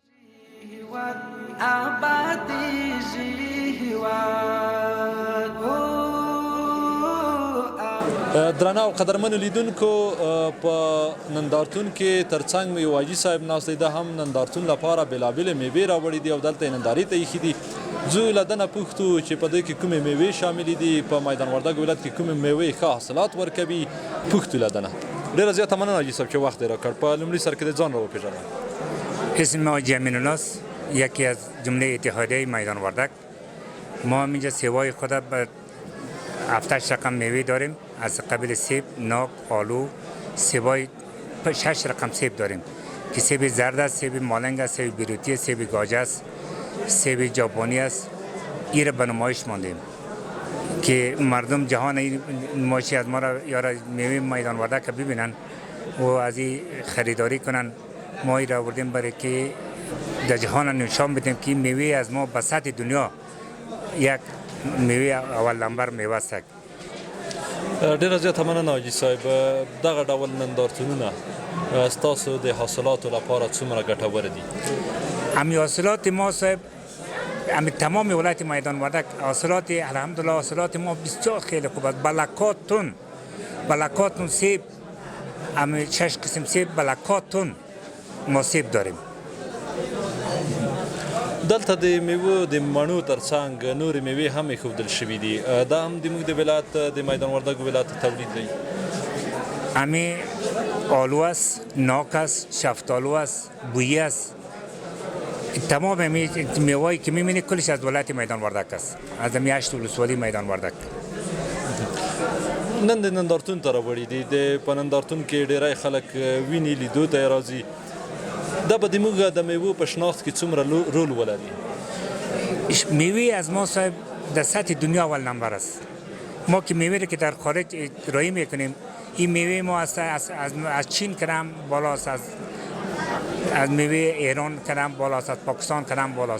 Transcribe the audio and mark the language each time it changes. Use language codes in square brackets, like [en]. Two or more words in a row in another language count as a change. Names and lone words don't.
[ps] درانه او قدرمنو لیدونکو، په نندارتون کې ترڅنګ مې یو حاجي صاحب ناست دی، دا هم نندارتون لپاره بېلابېلې میوې راوړي دي او دلته یې نندارې ته ایښي دي. زه له ده نه پوښتو چې په دې کې کومې میوې شاملې دي، په میدان وردک ولایت کې کومې میوې ښه حاصلات ورکوي، پوښتو له ده نه. ډېره زیاته مننه حاجي صاحب چې وخت یې راکړ. په لومړي سر کې د ځان را وپېژنه. [fa] اسم حاجی امین الله است، یکی از جمله اتحادیه میدان وردک. ما اینجا سیوای خود به 7 رقم میوه داریم، از قبیل سیب، ناک، آلو، سیبای 6 رقم سیب داریم که سیب زرد است، سیب مالنگ است، سیب بیروتی است، سیب گاجه است، سیب ژاپنی است. این را به نمایش ماندیم که مردم جهان این نمایشی از ما را یا میوه میدان وردک ببینن و از این خریداری کنن. ما این را آوردیم برای که در جهان نشان بدیم که میوه از ما به سطح دنیا یک میوه اول نمبر میوه است. [ps] ډیره زیاته مننه حاجي صاحب. دغه ډول نندارتونونه ستاسو د حاصلاتو لپاره څومره ګټور دي؟ [fa] همین حاصلات ما صاحب، همین تمام ولایت میدان وردک حاصلات الحمدلله حاصلات ما بسیار خیلی خوب است. بلکات تون سیب، همین 6 قسم سیب بلکات تون ما سیب داریم. [ps] دلته د میوو د مڼو ترڅنګ نورې میوې هم ایښودل شوي دي، دا هم زموږ د ولایت د میدان وردک ولایت تولید دی؟ [fa] همین آلو است، ناک است، شفتالو است، بویی است. تمام میوه‌ای که می‌بینید کلش از ولایت میدان وردک است، از 8 ولسوالی میدان وردک. [ps] نن د نندارتون ته راوړي دي، په نندارتون کې ډیری خلک ویني لیدو ته راځي. دا به زموږ د میوو په شناخت کې څومره رول ولري؟ [fa] میوه از ما صاحب در سطح دنیا اول نمبر است. ما که میوه رو که در خارج ارائه میکنیم، این میوه ما از چین کدام بالاست، از میوه ایران کدام بالاست، از پاکستان کدام بالاست.